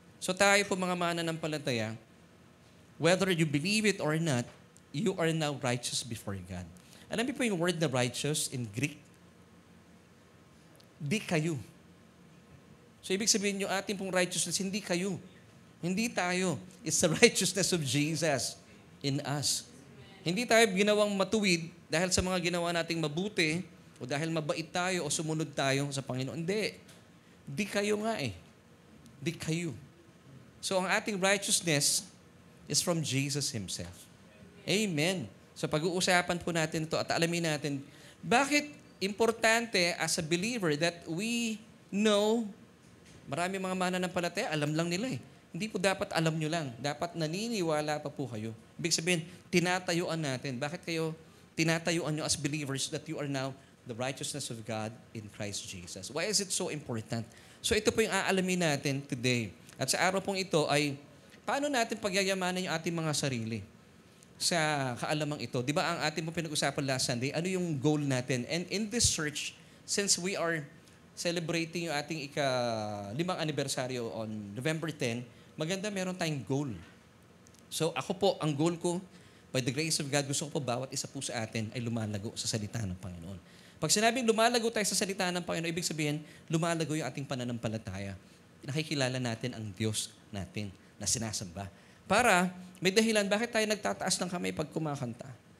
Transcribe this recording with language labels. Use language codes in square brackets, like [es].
[tl] So tayo po mga mananampalataya, [en] whether you believe it or not, you are now righteous before God. [tl] Alam niyo po yung word na [en] righteous in Greek? [tl] Di kayo. So ibig sabihin yung ating pong righteousness, hindi kayo. Hindi tayo. [en] It's the righteousness of Jesus in us. [tl] Hindi tayo ginawang matuwid dahil sa mga ginawa nating mabuti o dahil mabait tayo o sumunod tayo sa Panginoon. Hindi. Di kayo nga eh. Di kayo. So ang ating [en] righteousness is from Jesus Himself. [tl] Amen. So pag-uusapan po natin ito at alamin natin, bakit importante [en] as a believer that we know, [tl] marami mga mananampalataya, alam lang nila eh. Hindi po dapat alam nyo lang. Dapat naniniwala pa po kayo. Ibig sabihin, tinatayuan natin. Bakit kayo tinatayuan nyo [en] as believers that you are now the righteousness of God in Christ Jesus? Why is it so important? So [tl] ito po yung aalamin natin [en] today. [tl] At sa araw pong ito ay paano natin pagyayamanan yung ating mga sarili sa kaalamang ito? Di ba ang ating mo pinag-usapan [en] last Sunday, [tl] ano yung goal natin? [en] And in this church, since we are celebrating [tl] yung ating ika-5 anibersaryo [en] on November 10, [tl] maganda meron tayong [en] goal. [tl] So ako po, ang goal ko, [en] by the grace of God, [tl] gusto ko po bawat isa po sa atin ay lumalago sa salita ng Panginoon. Pag sinabing lumalago tayo sa salita ng Panginoon, ibig sabihin, lumalago yung ating pananampalataya. Nakikilala natin ang Diyos natin na sinasamba. Para may dahilan, bakit tayo nagtataas ng kamay pag kumakanta?